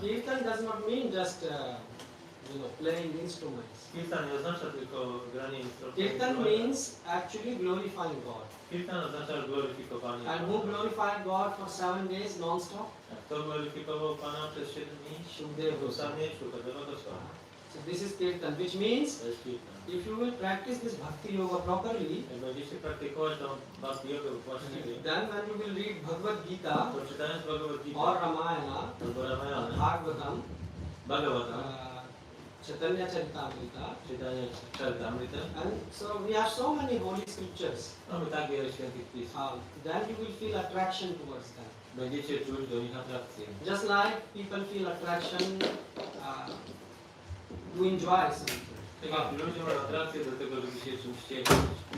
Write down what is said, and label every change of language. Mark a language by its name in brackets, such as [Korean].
[English] Kirtan does not mean just playing instruments. [Polish] Kirtan nie oznacza tylko granie instrumentów. [English] Kirtan means actually glorifying God. [Polish] Kirtan oznacza gloryfikowanie. [English] And who glorified God for 7 days non-stop? [Polish] Kto gloryfikował Pana przez 7 dni? [English] Shukadeva Goswami. [Polish] Shukadeva Goswami. [English] So this is Kirtan, which means [Polish] To jest kirtan. [English] if you will practice this Bhakti Yoga properly, [Polish] Jak będziecie praktykować tą Bhakti Yoga właściwie, [English] then when you will read Bhagavad Gita [Polish] to czytając Bhagavad Gita [English] or Ramayana, [Polish] albo Ramayana, [English] Bhagavatam, [Polish] Bhagavatam, [English] Chaitanya Charitamrita, [Polish] czytanie Charitamrita, [English] and so we have so many holy scriptures. [Polish] mamy tak wiele świętych pism. [English] Then you will feel attraction towards them. [Polish] Będziecie czuć do nich atrakcję. [English] Just like people feel attraction to enjoy something. [Polish] Tak jak ludzie mają atrakcję do tego, żeby się czymś cieszyć.